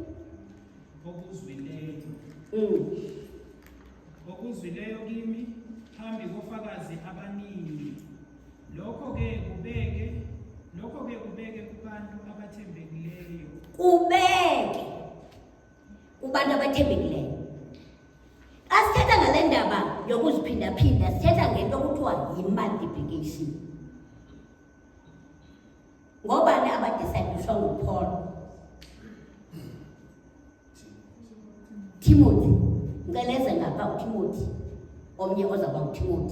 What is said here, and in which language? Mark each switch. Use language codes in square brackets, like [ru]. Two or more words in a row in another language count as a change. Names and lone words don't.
[zu] okuzwileyo kimi phambi kofakazi abaningi, lokho-ke kubeke kubantu abathembekileyo. Kubeke kubantu abathembekileyo. [xh] Asithetha ngale ndaba yokuziphinda-phinda, sithetha ngento okuthiwa yi-multiplication. Ngobani abadisayipliswa nguPaul? Timothy. Ngeleze ngapha uTimothy, omnye ozaba nguTimothy.